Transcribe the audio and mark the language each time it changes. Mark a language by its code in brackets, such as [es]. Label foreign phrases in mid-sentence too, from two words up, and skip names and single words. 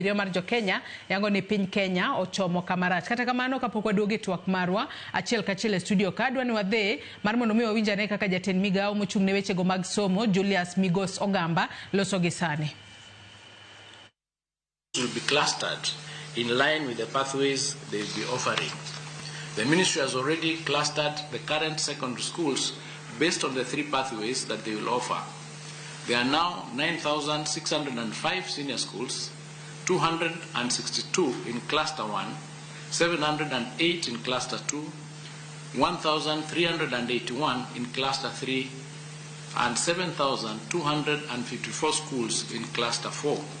[luo] Marjo Kenya yango ni piny Kenya ochomo kamarach kata kamano kapok waduoge twak marwa achiel kachiel e studio kadwa ni wadhe mar mondo mi wawinjane kaka jatend migao mochung' ne wechego mag somo Julius Ogamba loso gi sani. [en] Will be clustered in line with the pathways they will be offering. The ministry has already clustered the current secondary schools based on the 3 pathways that they will offer. There are now 9,605 senior schools, 262 in cluster 1, 708 in cluster 2, 1,381 in cluster 3, and 7,254 schools in cluster 4.